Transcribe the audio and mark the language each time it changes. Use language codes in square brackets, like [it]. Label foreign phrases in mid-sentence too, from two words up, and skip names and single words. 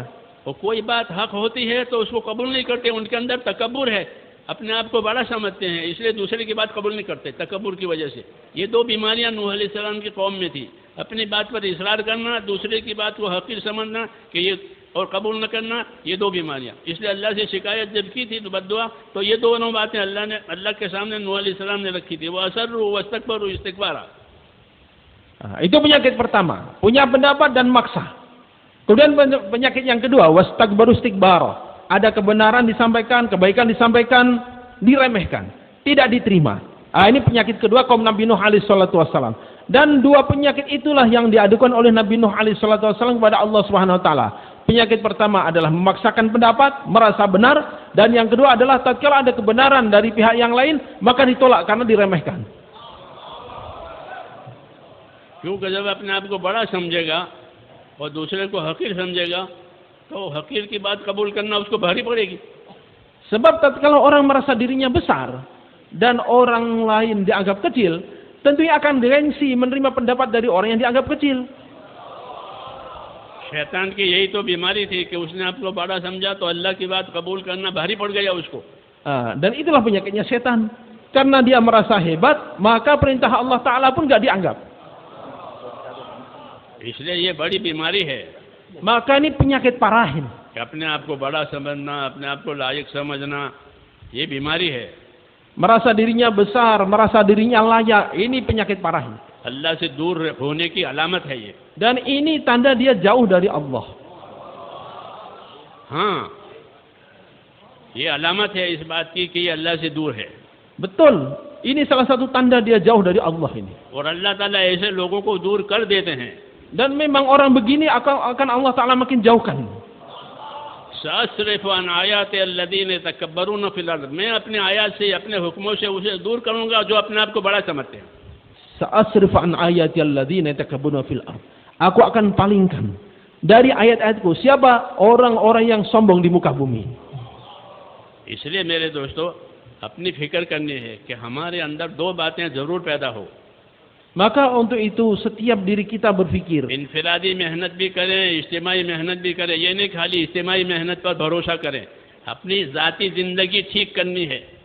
[hi] वो कोई बात हक होती है तो उसको कबूल नहीं करते, उनके अंदर तकब्बुर है, अपने आप को बड़ा समझते हैं, इसलिए दूसरे की बात कबूल नहीं करते तकब्बुर की वजह से। ये दो बीमारियां नूह अलैहिस्सलाम की कौम में थी, अपनी बात पर इसरार करना, दूसरे की बात को हकीर समझना कि ये और कबूल न करना, ये दो बीमारियां। इसलिए अल्लाह से शिकायत जब की थी तो बद्दुआ, तो ये दोनों बातें अल्लाह के सामने नूह अलैहिस्सलाम ने रखी थी। [ar] وأصروا واستكبروا استكبارا. [id] Itu penyakit pertama, punya pendapat dan maksa. Kemudian penyakit yang kedua, [ar] واستكبروا استكبار. [id] Ada kebenaran disampaikan, kebaikan disampaikan, diremehkan, tidak diterima. Ini penyakit kedua kaum Nabi Nuh [ar] عليه الصلاة والسلام. [id] Dan dua penyakit itulah yang diadukan oleh Nabi Nuh [ar] عليه الصلاة والسلام [id] kepada Allah [ar] سبحانه وتعالى. [id] Penyakit pertama adalah memaksakan pendapat, merasa benar, dan yang kedua adalah tatkala ada kebenaran dari pihak yang lain, maka ditolak karena diremehkan. [hi] क्योंकि जब अपने आप को बड़ा समझेगा और दूसरे को हकीर समझेगा तो हकीर की बात कबूल करना उसको भारी पड़ेगी। [id] Sebab tatkala orang merasa dirinya besar dan orang lain dianggap kecil, tentunya akan gengsi menerima pendapat dari orang yang dianggap kecil. [hi] शैतान की यही तो बीमारी थी कि उसने आपको बड़ा समझा तो अल्लाह की बात कबूल करना भारी पड़ गया उसको। [id] Dan itulah penyakitnya setan. Karena dia merasa hebat, maka perintah Allah Ta'ala pun gak dianggap. [hi] इसलिए ये बड़ी बीमारी है। [id] Maka ini penyakit parahin. [hi] कि अपने आप को बड़ा समझना, अपने आप को लायक समझना, ये बीमारी है। [id] Merasa dirinya besar, merasa dirinya layak, ini penyakit parahin. [hi] अल्लाह से दूर होने की अलामत है ये। [id] Dan ini tanda dia jauh dari Allah. [hi] हाँ, ये अलामत है इस बात की कि ये अल्लाह से दूर है। [id] Betul, ini salah satu tanda dia jauh dari Allah ini. [hi] और अल्लाह ताला ऐसे लोगों को दूर कर देते हैं। [id] Dan memang orang begini akan Allah Ta'ala makin jauhkan. [ar] سأصرف عن آياتي الذين يتكبرون في الأرض, [hi] मैं अपने आयत से, अपने हुक्मों से उसे दूर करूंगा जो अपने आप को बड़ा समझते हैं। [ar] سأصرف عن آياتي الذين يتكبرون في الأرض. [id] Aku akan palingkan dari ayat-ayatku siapa orang-orang yang sombong di muka bumi. [hi] इसलिए मेरे दोस्तों, अपनी फिक्र करनी है कि हमारे अंदर दो बातें जरूर पैदा हो। [id] Maka untuk itu setiap diri kita berpikir. [hi] इनफिरादी मेहनत भी करें, इज्तिमाई मेहनत भी करें। ये नहीं खाली इज्तिमाई मेहनत पर भरोसा करें, अपनी जाती जिंदगी ठीक करनी है।